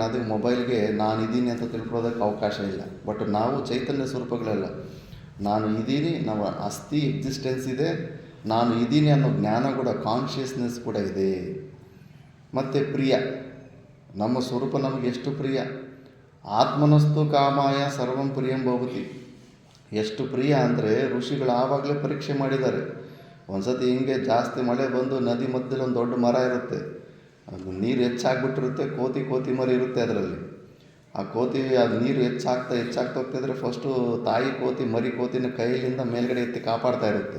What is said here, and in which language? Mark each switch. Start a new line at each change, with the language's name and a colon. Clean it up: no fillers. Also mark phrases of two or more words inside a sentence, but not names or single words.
Kannada: ಅದು ಮೊಬೈಲ್ಗೆ ನಾನಿದ್ದೀನಿ ಅಂತ ತಿಳ್ಕೊಳ್ಳೋದಕ್ಕೆ ಅವಕಾಶ ಇಲ್ಲ. ಬಟ್ ನಾವು ಚೈತನ್ಯ ಸ್ವರೂಪಗಳೆಲ್ಲ ನಾನು ಇದ್ದೀನಿ, ನಾವು ಅಸ್ತಿ ಎಕ್ಸಿಸ್ಟೆನ್ಸ್ ಇದೆ, ನಾನು ಇದ್ದೀನಿ ಅನ್ನೋ ಜ್ಞಾನ ಕೂಡ, ಕಾನ್ಷಿಯಸ್ನೆಸ್ ಕೂಡ ಇದೆ. ಮತ್ತು ಪ್ರಿಯ, ನಮ್ಮ ಸ್ವರೂಪ ನಮಗೆ ಎಷ್ಟು ಪ್ರಿಯ.
Sanskrit: ಆತ್ಮನಸ್ತು ಕಾಮಾಯ ಸರ್ವಂ ಪ್ರಿಯಂ ಭವತಿ.
Kannada: ಎಷ್ಟು ಪ್ರಿಯ ಅಂದರೆ ಋಷಿಗಳು ಆವಾಗಲೇ ಪರೀಕ್ಷೆ ಮಾಡಿದ್ದಾರೆ. ಒಂದು ಸತಿ ಹಿಂಗೆ ಜಾಸ್ತಿ ಮಳೆ ಬಂದು ನದಿ ಮಧ್ಯದಲ್ಲಿ ಒಂದು ದೊಡ್ಡ ಮರ ಇರುತ್ತೆ, ಅದು ನೀರು ಹೆಚ್ಚಾಗ್ಬಿಟ್ಟಿರುತ್ತೆ, ಕೋತಿ ಮರಿ ಇರುತ್ತೆ ಅದರಲ್ಲಿ. ಆ ಅದು ನೀರು ಹೆಚ್ಚಾಗ್ತಾ ಹೋಗ್ತಿದ್ರೆ ಫಸ್ಟು ತಾಯಿ ಕೋತಿ ಮರಿ ಕೋತಿನ ಕೈಲಿಂದ ಮೇಲ್ಗಡೆ ಎತ್ತಿ ಕಾಪಾಡ್ತಾ ಇರುತ್ತೆ.